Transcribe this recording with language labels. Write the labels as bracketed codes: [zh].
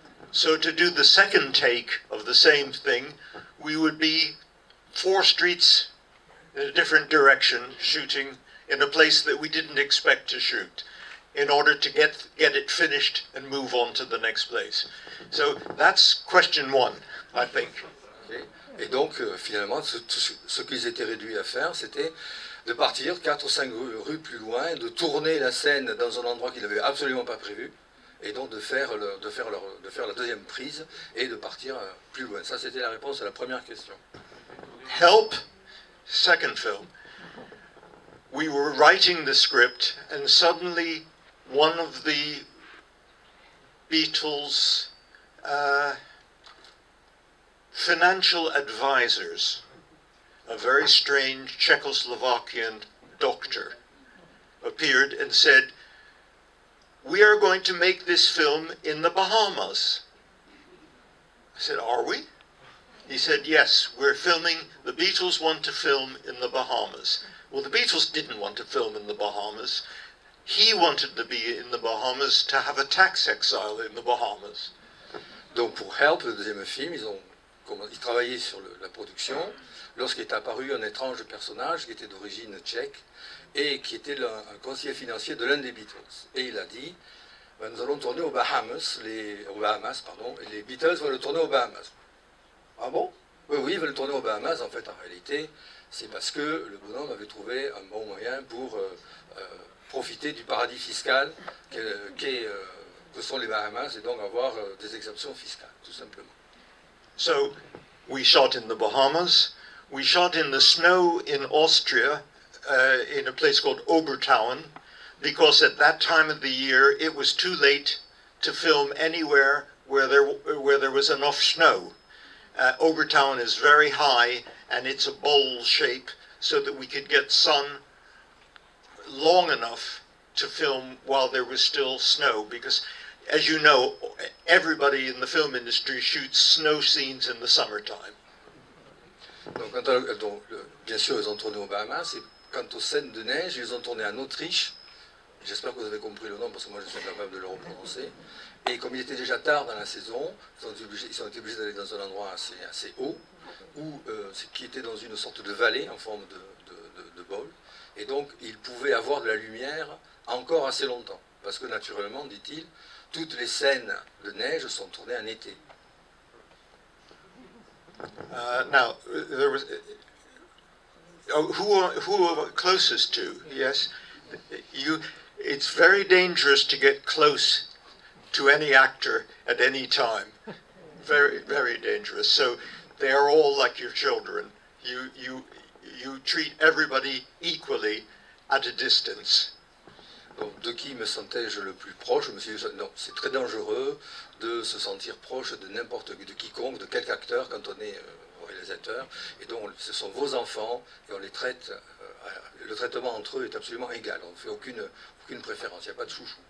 [en] So to do the second take of the same thing, we would be 4 streets in a different direction, shooting in a place that we didn't expect to shoot, in order to get it finished and move on to the next place. So that's question 1, I think. Okay. [fr] Et donc, finalement, ce qu'ils étaient réduits à faire, c'était de partir 4 ou 5 rues plus loin, de tourner la scène dans un endroit qu'ils n'avaient absolument pas prévu, et donc de faire la deuxième prise et de partir plus loin. Ça, c'était la réponse à la première question. [en] Help, second film. We were writing the script, and suddenly one of the Beatles' financial advisors, a very strange Czechoslovakian doctor, appeared and said, "We are going to make this film in the Bahamas." I said, "Are we?" He said, "Yes, we're filming, the Beatles want to film in the Bahamas." Well, the Beatles didn't want to film in the Bahamas. He wanted to be in the Bahamas to have a tax exile in the Bahamas. [fr] Donc pour Help, le deuxième film, ils travaillaient sur la production lorsqu'est apparu un étrange personnage qui était d'origine tchèque et qui était un conseiller financier de l'un des Beatles. Et il a dit, nous allons tourner aux Bahamas, et les Beatles veulent tourner aux Bahamas. Ah bon? Oui, ils veulent tourner aux Bahamas. En fait, en réalité, c'est parce que le bonhomme avait trouvé un bon moyen pour profiter du paradis fiscal que sont les Bahamas et donc avoir des exemptions fiscales, tout simplement. [en] So, we shot in the Bahamas. We shot in the snow in Austria, in a place called Obertauern, because at that time of the year it was too late to film anywhere where there was enough snow. Obertauern is very high and it's a bowl shape so that we could get sun long enough to film while there was still snow, because as you know, everybody in the film industry shoots snow scenes in the summertime. [fr] Donc, bien sûr, ils ont tourné aux Bahamas, et quant aux scènes de neige, ils ont tourné en Autriche. J'espère que vous avez compris le nom, parce que moi je suis incapable de le reprononcer. Et comme il était déjà tard dans la saison, ils ont été obligés d'aller dans un endroit assez haut, qui était dans une sorte de vallée en forme de bol. Et donc, ils pouvaient avoir de la lumière encore assez longtemps. Parce que naturellement, dit-il, toutes les scènes de neige sont tournées en été. [en] Now, there was who are closest to? Yes, it's very dangerous to get close to any actor at any time. Very, very dangerous. So they are all like your children. you treat everybody equally at a distance. [fr] Donc, de qui me sentais-je le plus proche? Je me suis dit, non, c'est très dangereux de se sentir proche de n'importe qui, de quiconque, de quelque acteur quand on est réalisateur. Et donc, ce sont vos enfants et on les traite, le traitement entre eux est absolument égal. On ne fait aucune préférence, il n'y a pas de chouchou.